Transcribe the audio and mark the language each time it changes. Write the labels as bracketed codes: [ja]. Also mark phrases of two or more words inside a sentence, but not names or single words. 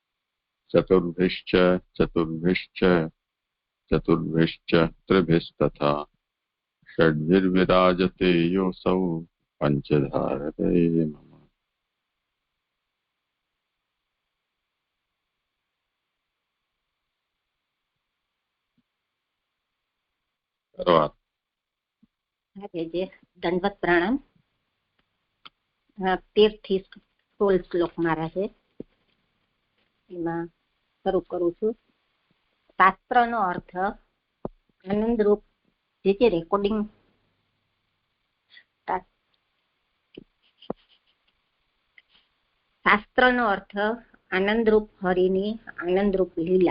[sa] चतुर्भिश्च त्रिभिस्तथा षड्भिर्विराजते योऽसौ पञ्चधारते मम। [hi] दंडवत प्रणाम। [gu] 13 થી 16 શ્લોક મારા છે, એમાં શરૂ કરું છું. શાસ્ત્રનો અર્થ આનંદરૂપ જે રેકોર્ડિંગ શાસ્ત્રનો અર્થ આનંદરૂપ હરિની આનંદરૂપ લીલા.